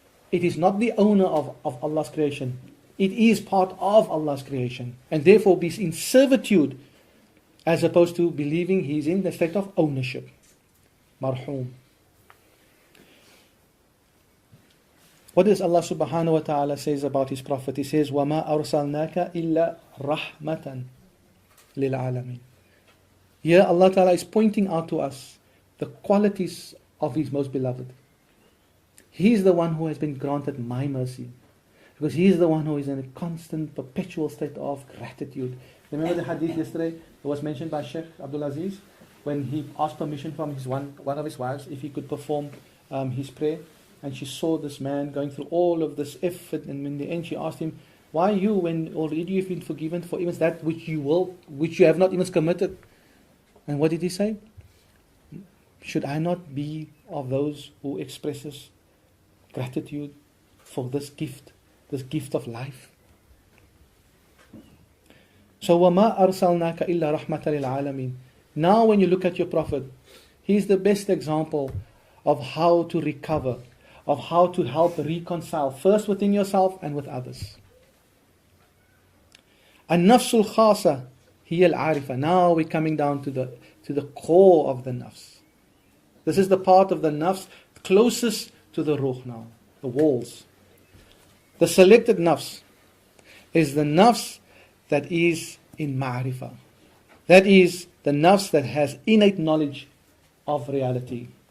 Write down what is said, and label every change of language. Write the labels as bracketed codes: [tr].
[en] It is not the owner of Allah's creation. It is part of Allah's creation. And therefore be in servitude, as opposed to believing He's in the state of ownership. Marhoom. What does Allah subhanahu wa ta'ala says about His Prophet? He says, [ar] وَمَا أَرْسَلْنَاكَ إِلَّا رَحْمَةً لِلْعَالَمِينَ. [en] Here Allah ta'ala is pointing out to us the qualities of His most beloved. He is the one who has been granted my mercy. Because He is the one who is in a constant, perpetual state of gratitude. Remember the hadith yesterday that was mentioned by Sheikh Abdul Aziz? When he asked permission from one of his wives if he could perform his prayer. And she saw this man going through all of this effort, and in the end she asked him, why you, when already you've been forgiven for even that which you have not even committed? And what did he say? Should I not be of those who expresses gratitude for this gift of life? So [ar] وَمَا أَرْسَلْنَاكَ إِلَّا رَحْمَةً لِلْعَالَمِينَ. [en] Now when you look at your Prophet, he's the best example of how to recover, of how to help reconcile, first within yourself and with others. [ar] النفس الخاصة هي العارفة. [en] Now we're coming down to the core of the nafs. This is the part of the nafs closest to the ruh now, the walls. The selected nafs is the nafs that is in ma'rifah. That is the nafs that has innate knowledge of reality.